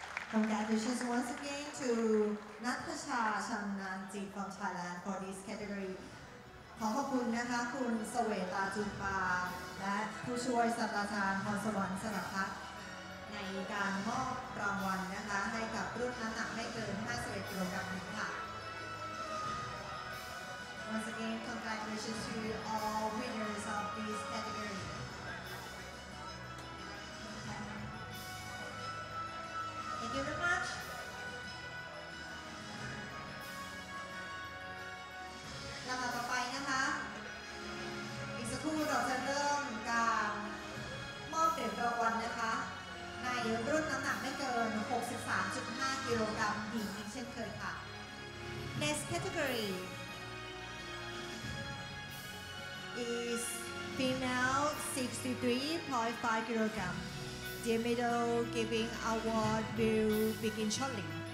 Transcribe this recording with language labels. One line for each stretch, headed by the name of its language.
English: Congratulations once again to Natasha Chamnanjit from Thailand for this category.
Thai: ขอขอบคุณนะคะคุณเสวตาจุมปาและผู้ช่วยศาสตราจารย์พรสวรรค์สระพัฒน์ในการมอบรางวัลนะคะให้กับรุ่นน้ำหนักไม่เกิน 51 กิโลกรัมค่ะ
English: Once again, congratulations to all winners of this category. Thank you very much.
Thai: ลำดับต่อไปนะคะ อีกสักครู่เราจะเริ่มการมอบเหรียญรางวัลนะคะ ในรุ่นน้ำหนักไม่เกิน 63.5 กิโลกรัมหญิงอีกเช่นเคยค่ะ
English: Next category is female 63.5 kilogram. The medal giving award will begin shortly.